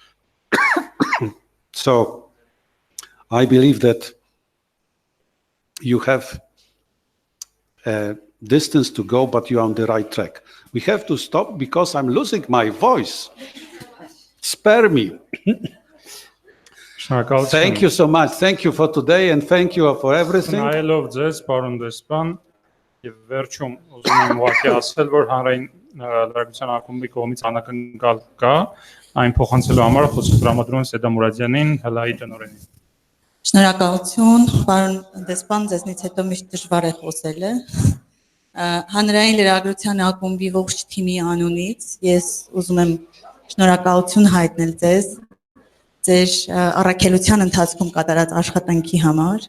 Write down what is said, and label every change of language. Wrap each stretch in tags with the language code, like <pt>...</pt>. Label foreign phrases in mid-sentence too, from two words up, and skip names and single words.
<en>So I believe that you have a distance to go, but you're on the right track. We have to stop because I'm losing my voice. Spare me. Thank you so much. Thank you for today and thank you for everything.</en> <hy>Նայելով ձեզ, պարոն դեսպան, եւ վերջում ուզում եմ ուղղակի ասել, որ հանրային լրագրության ակումբի կողմից անակնկալ կա այն փոխանցելու համար խոսքը տրամադրում եմ Սեդա Մուրադյանին, ՀԼԱ-ի տնօրենին։ Շնորհակալություն, պարոն դեսպան, ձեզնից հետո միշտ դժվար է խոսելը։ Հանրային լրագրության ակումբի ողջ թիմի անունից ես ուզում եմ շնորհակալություն հայտնել ձեր առաքելության ընթացքում կատարած աշխատանքի համար</hy>